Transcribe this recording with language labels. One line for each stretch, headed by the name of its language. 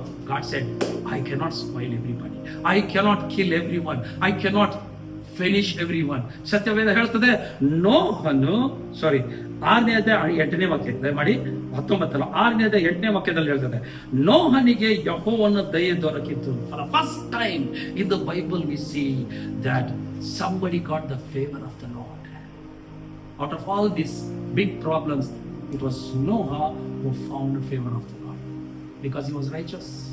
English: God said, I cannot spoil everybody, I cannot kill everyone, I cannot finish everyone.
Kannada: ಸತ್ಯವೇದ ಹೇಳ್ತದೆ, ನೋಹನು 6ನೇ ಅಧ್ಯಾಯ 8ನೇ ವಾಕ್ಯ ದಯಮಾಡಿ 19 6ನೇ ಅಧ್ಯಾಯ 8ನೇ ವಾಕ್ಯದಲ್ಲಿ ಹೇಳ್ತದೆ, ನೋಹನಿಗೆ ಯೆಹೋವನ ದಯೆ ದೊರಕಿತು.
English: For the first time in the Bible we see that somebody got the favor of the Lord. Out of all these big problems, it was Noah who found the favor of the Lord because he was righteous.